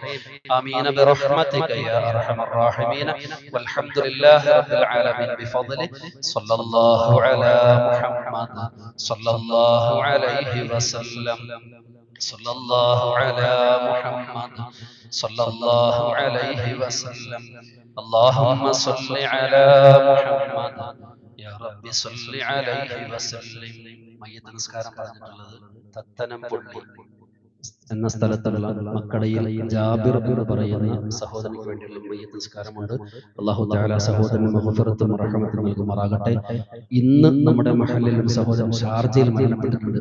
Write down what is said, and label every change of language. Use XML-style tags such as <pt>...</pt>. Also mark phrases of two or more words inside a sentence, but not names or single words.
<ar>آمين برحمتك يا أرحم الراحمين. والحمد لله رب العالمين بفضل صلى الله على محمد صلى الله عليه وسلم. صلى الله على محمد صلى الله عليه وسلم. اللهم صل على محمد يا رب صل عليه وسلم.</ar> <ml>മയ്യിത്ത് നിസ്കാരം പറഞ്ഞിട്ടുള്ളത് തത്തനംപള്ളി എന്ന സ്ഥലത്തുള്ള മക്കടയിൽ ജാബിർ എന്ന് പറയുന്ന സഹോദരന് വേണ്ടിയുള്ള മയ്യിത്ത് നിസ്കാരമുണ്ട്.</ml> <ar>الله تعالى</ar> <ml>സഹോദരന് മഗ്ഫിറത്തും റഹ്മത്തും നൽകുമാറാകട്ടെ. ഇന്ന് നമ്മുടെ മഹല്ലിൽ ഒരു സഹോദരൻ ഷാർജയിൽ മരണപ്പെട്ടിട്ടുണ്ട്.</ml>